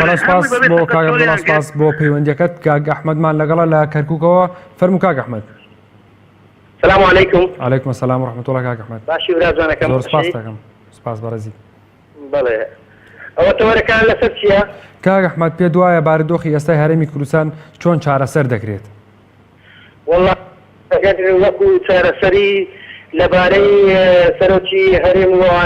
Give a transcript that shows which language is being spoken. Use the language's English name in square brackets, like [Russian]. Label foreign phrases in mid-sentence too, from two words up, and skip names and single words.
[Central Kurdish] سپاس بۆ کاک عەبدوڵڵا سپاس بۆ پەیوەندیەکەت کاک ئەحمەدمان لەگەڵە لە کەرکووکەوە فەرموو کاک ئەحمەد. [Arabic] السلام عليكم. عليكم السلام ورحمة الله كاك أحمد. [Central Kurdish] باشي برازانەکەم زۆر سپاس دەکەم. سپاس بەڕێزی. بەڵێ ئەوە تەوەرەکان لەسەر چییە؟ کاک ئەحمەد پێت وایە بارودۆخی ئێستای هەرێمی کوردستان چۆن چارەسەر دەکرێت؟ والله وەکو چارەسەری لەبارەی سەرۆکی هەرێم وڵات